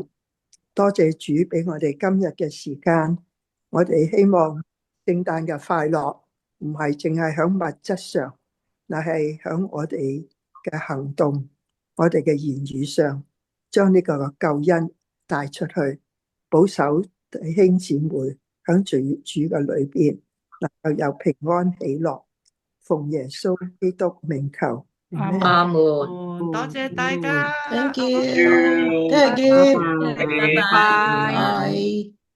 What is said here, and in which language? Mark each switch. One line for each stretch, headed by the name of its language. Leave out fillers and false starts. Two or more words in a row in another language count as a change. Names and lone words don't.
Cantonese: 多謝主俾我哋今日嘅時間，我哋希望聖誕嘅快樂唔係淨係響物質上，乃係響我哋嘅行動，我哋嘅言語上，將呢個救恩帶出去，保守弟兄姊妹響主嘅裏邊能夠有平安喜樂。奉耶穌基督名求，阿門。多謝大家
English: Thank Thank you， you，
Cantonese: 聽日見，拜拜。拜拜。拜。